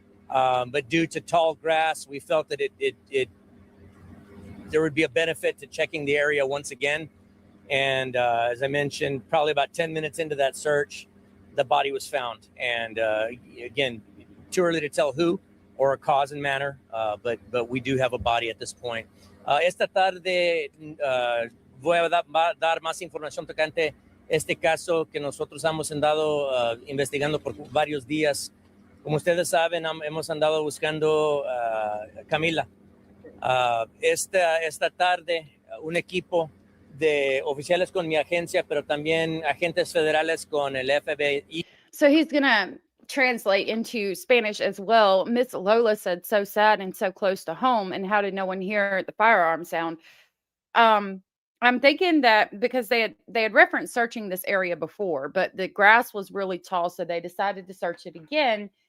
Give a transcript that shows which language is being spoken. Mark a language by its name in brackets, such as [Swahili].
[English] But due to tall grass, we felt that there would be a benefit to checking the area once again. And as I mentioned, probably about 10 minutes into that search, the body was found. And again, too early to tell who or cause and manner, but we do have a body at this point. [Spanish] Esta tarde voy a dar más información tocante este caso que nosotros hemos andado investigando por varios días. Como ustedes saben, hemos andado buscando a Camila. Esta tarde, un equipo de oficiales con mi agencia, pero también agentes federales con el FBI. [English] So he's going to translate into Spanish as well. Miss Lola said, so sad and so close to home. And how did no one hear the firearm sound? I'm thinking that because they had referenced searching this area before, but the grass was really tall, so they decided to search it again.